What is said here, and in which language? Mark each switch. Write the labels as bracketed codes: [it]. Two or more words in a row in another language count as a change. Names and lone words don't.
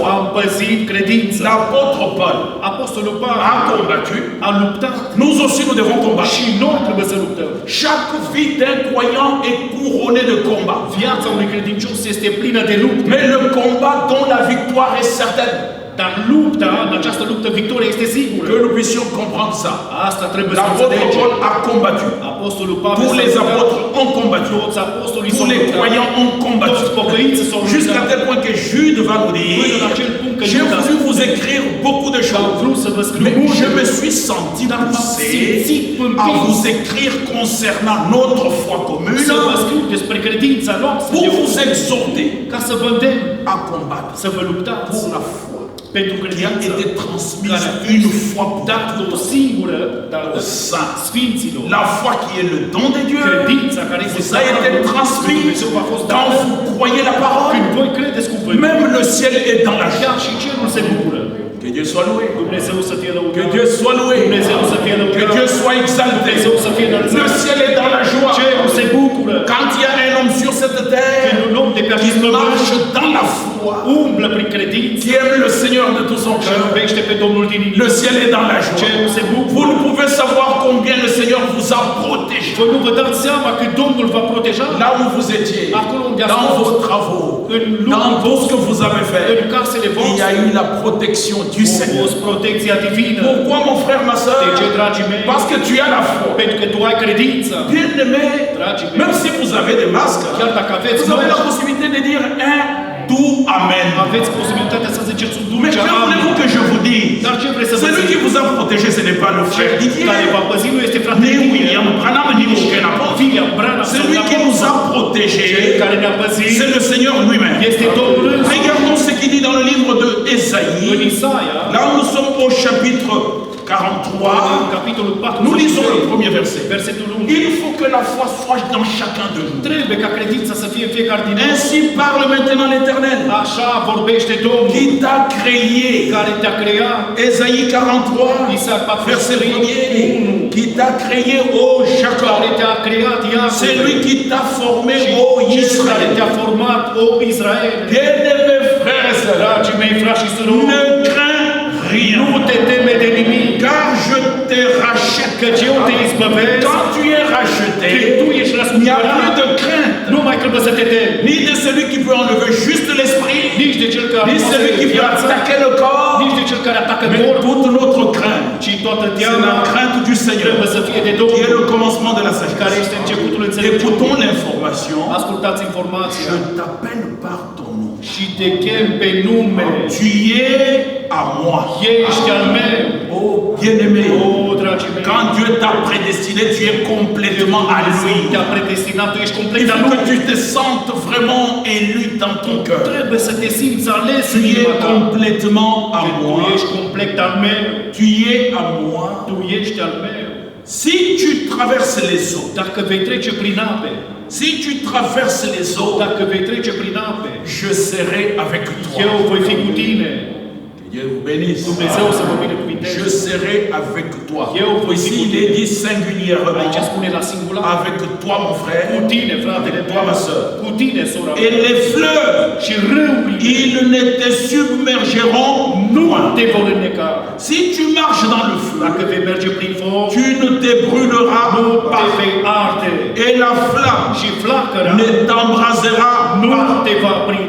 [ro] am păzit credința. [fr] L'apôtre Paul [ro] Apostolul [fr] a [ro] Pavel [fr] combattu. [ro] a luptat [fr] Nous aussi nous devons combattre. [ro] și noi trebuie să luptăm. [fr] Chaque vie d'un croyant est couronnée de combats. [ro] Viața unui credincios este plină de lupte, [fr] Mais le combat dont la victoire est certaine. [ro] dar lupta, în această luptă, victoria este sigură. [fr] Que nous puissions comprendre ça. [ro] Asta trebuie să [fr] L'apôtre [ro] înțelegem. [fr] Paul a combattu. [ro] Apostolul Pavel [fr] Tous [ro] s-a [fr] les [ro] luptat, [fr] apôtres ont combattu. [ro] toți apostolii [fr] Tous [ro] s-au [fr] les [ro] luptat, [fr] croyants ont combattu. [ro] toți pocăiții s-au [fr] Jusqu'à [ro] luptat. [fr] tel point que Jude va nous dire, [ro] Până la acel punct că [fr] j'ai [ro] Iuda [fr] voulu vous écrire beaucoup de [ro] am [fr] choses. [ro] vrut să vă scriu [fr] Mais [ro] multe, [fr] je me suis senti poussé à vous écrire concernant notre foi commune [ro] să vă scriu despre credința noastră, [fr] pour [ro] de [fr] vous exhorter [ro] ca să vă îndemn [fr] à combattre [ro] să vă luptați [fr] pour la foi [ro] pentru [fr] qui a [ro] credința [fr] été transmise [ro] care a [fr] une fois pour [ro] dată o [fr] toutes [ro] singură dată [fr] aux saints. [ro] Sfinților. [fr] La foi qui est le don de Dieu [ro] Credința care este [fr] vous a été transmise [ro] Dumnezeu v-a fost [fr] quand [ro] dată. [fr] vous croyez la parole. [ro] Când voi credeți cuvântul, [fr] Même le ciel est dans la [ro] chiar [fr] joie. [ro] și cerul se bucură. [fr] Que Dieu soit loué. [ro] Dumnezeu să fie lăudat. [fr] Que Dieu soit loué. [ro] Dumnezeu să fie [fr] Que [ro] lăudat. [fr] Dieu soit exalté. [ro] Dumnezeu să fie [fr] Le [ro] înălțat. [fr] ciel est dans la joie. [ro] Cerul se bucură. [fr] Quand il y a un homme sur cette [ro] Când [fr] terre [ro] un om de pe acest [fr] qui [ro] pământ [fr] marche dans la foi, [ro] umblă prin credință [fr] qui aime le Seigneur de tout son [ro] și [fr] cœur, [ro] iubește pe Domnul din inimă, [fr] le ciel est dans la joie. [ro] cerul se [fr] Vous [ro] bucură. [fr] ne pouvez savoir combien le Seigneur vous a protégé. [ro] Voi nu vă dați seama că Domnul va proteja [fr] Là où vous étiez, [ro] acolo unde ați [fr] dans [ro] fost, [fr] vos travaux, [ro] în [fr] dans [ro] lucrul [fr] tout ce [ro] vostru, [fr] que vous avez [ro] în [fr] fait. [ro] casele [fr] Il y [ro] voastre. [fr] a eu la protection du [ro] A [fr] Seigneur. [ro] fost protecția divină. [fr] Pourquoi mon frère, ma soeur? [ro] De ce, dragii mei? [fr] Parce que tu as la foi. [ro] Pentru că tu ai credință. [fr] Bien aimé, [ro] Dragii mei, [fr] même si vous avez des masques, [ro] chiar dacă aveți [fr] vous avez la [ro] măști, [fr] possibilité de dire un doux Amen. [ro] aveți posibilitatea să ziceți un [fr] Mais [ro] dulce [fr] que voulez-vous [ro] amin. [fr] que je vous dise? [ro] Dar ce vreți să vă [fr] Celui [ro] zic? [fr] qui vous a protégé, ce n'est pas le frère [ro] Cel [fr] Didier, [ro] care v-a păzit nu este fratele [fr] ni [ro] Didier, [fr] William Branham, ni aucun apôtre. [ro] William Branham sau [fr] Celui qui nous a [ro] Cel [fr] protégés, [ro] care ne-a păzit [fr] c'est le Seigneur lui-même. [ro] este Domnul însuși. [fr] Regardons ce qu'il dit dans le livre de [ro] În [fr] Ésaïe. [ro] Isaia, [fr] Là où nous sommes au chapitre [ro] în [fr] 43, [ro] capitolul [fr] nous lisons le [ro] 42, [fr] premier verset. [ro] versetul 1. [fr] Il faut que la foi soit dans chacun de nous. [ro] Trebuie ca credința să fie în fiecare din noi. [fr] Ainsi parle maintenant l'Éternel, [ro] Așa vorbește Domnul [fr] qui t'a créé. [ro] care te-a creat. [fr] Ésaïe 43, [ro] Isaia 43, [fr] verset 1er, qui t'a créé, ô Jacob. [ro] care te-a creat [fr] C'est lui [ro] Iacove. [fr] qui t'a formé, ô [ro] Cel care [fr] Israël. [ro] te-a format, o Israel. [fr] Bien-aimés frères et sœurs, [ro] Dragii mei, frați și surori, [fr] ne crains rien, [ro] nu te teme de nimic, [fr] car je te rachète. [ro] căci eu te izbăvesc. [fr] Quand tu es [ro] Când [fr] racheté, [ro] tu ești [fr] il n'y a plus [ro] răscumpărat, [fr] de crainte, [ro] nu mai trebuie să te temi. [fr] ni de celui qui peut enlever juste l'esprit, [ro] Nici de cel care [fr] ni celui qui peut [ro] viața, [fr] attaquer le corps, [ro] nici de cel care atacă [fr] mais [ro] corpul, [fr] toute notre crainte, [ro] ci toată [fr] c'est [ro] teama [fr] la crainte du Seigneur, [ro] trebuie să fie de [fr] qui est [ro] Domnul, [fr] le commencement de la [ro] care [fr] sagesse. [ro] este începutul [fr] Écoutons [ro] înțelepciunii. [fr] l'information. [ro] Ascultați informația. [fr] Je t'appelle par ton nom. [ro] Și te chem pe nume. [fr] Tu es à moi. [ro] Ești al meu. [fr] Oh, bien-aimé. [ro] O, dragii mei, [fr] Quand Dieu t'a prédestiné, tu es complètement à [ro] Dumnezeu [fr] lui. [ro] te-a predestinat, tu ești [fr] Il [ro] complet al [fr] faut [ro] lui. [fr] que tu te sentes vraiment élu dans ton cœur. [ro] Trebuie să te simți ales [fr] Tu [ro] în inima [fr] es [ro] ta. [fr] complètement à [ro] Că tu [fr] moi. [ro] ești complet al meu. [fr] Tu es à moi. [ro] Tu ești al meu. [fr] Si tu traverses les eaux, [ro] Dacă vei trece prin ape, [fr] si tu traverses les eaux, [ro] dacă vei trece prin ape, [fr] je serai avec [ro] eu [fr] toi. [ro] voi fi cu tine. [fr] Que Dieu vous bénisse. [ro] Dumnezeu să vă binecuvinteze. [fr] Je serai avec toi. [ro] Eu voi fi [fr] Ici, [ro] cu [fr] il [ro] tine. [fr] est dit singulièrement. [ro] Aici spune la singular. [fr] Avec toi, mon frère. [ro] Cu tine, fratele [fr] Toi, ma sœur. [ro] Cu tine, sora [fr] Et [ro] mea. [fr] les fleuves, [ro] Și râurile [fr] ils ne te submergeront [ro] nu [fr] point. [ro] te vor înneca. [fr] Si tu marches dans le feu, [ro] Dacă vei merge prin foc, [fr] tu ne te brûleras [ro] nu te [fr] pas. [ro] vei arde. [fr] Et la flamme [ro] Și flacăra [fr] ne t'embrasera [ro] nu [fr] pas. [ro] te va prinde.